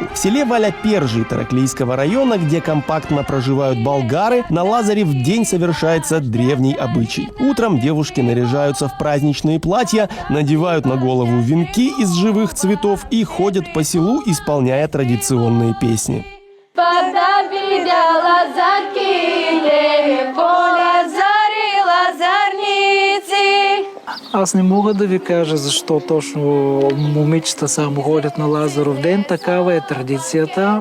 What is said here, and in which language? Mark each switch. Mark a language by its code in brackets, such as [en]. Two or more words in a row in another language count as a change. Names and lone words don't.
[ru] В селе Валя-Пержий Тараклийского района, где компактно проживают болгары, на Лазаре в день совершается древний обычай. Утром девушки наряжаются в праздничные платья, надевают на голову венки из живых цветов и ходят по селу, исполняя традиционные песни. [bg] Аз не мога да ви кажа защо точно момичета само ходят на Лазаров ден. Такава е традицията.